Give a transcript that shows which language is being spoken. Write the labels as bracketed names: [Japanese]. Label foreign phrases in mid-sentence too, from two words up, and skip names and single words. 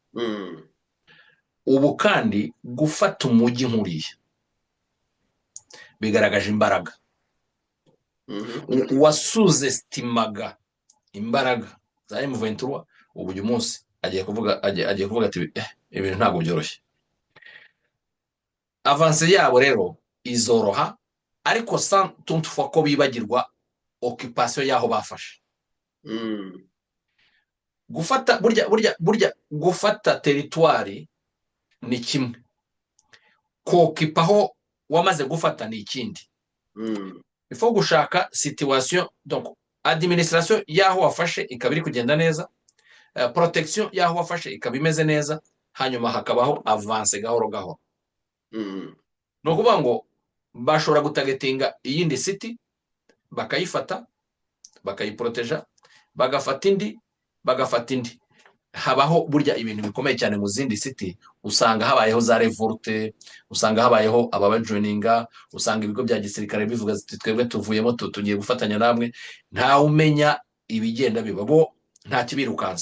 [Kinyarwanda] Ubu kandi gufata umujyi nk'uriya bigaragaje imbaraga. Uwasuzestimaga imbaraga za M23 ubu uyu munsi agiye kuvuga ati ibintu ntabwo byoroshye. Avance yabo rero izoroha, ariko [French] sans toutefois [Kinyarwanda] ko bibagirwa occupation yaho bafashe. Burya gufata territoire ni kimwe, kokipaho wamaze gufata ni ikindi. [French] Il faut [Kinyarwanda] gushaka [French] situation, donc administration [Kinyarwanda] yaho wafashe ikaba iri kugenda neza, protection yaho wafashe ikaba imeze neza, hanyuma hakabaho avance gahoro gahoro. No kuvuga ngo bashobora gutagetinga iyindi city bakayifata, bakayiproteja, bagafata indi, habaho burya ibintu bikomeye cyane mu zindi city, usanga habayeho za revolte, usanga habayeho ababajoininga, usanga ibigo bya gisirikare bivuga ati twebwe tuvuyemo tugiye gufatanya namwe, nta umenya ibigenda biba, bo nta kibirukanza.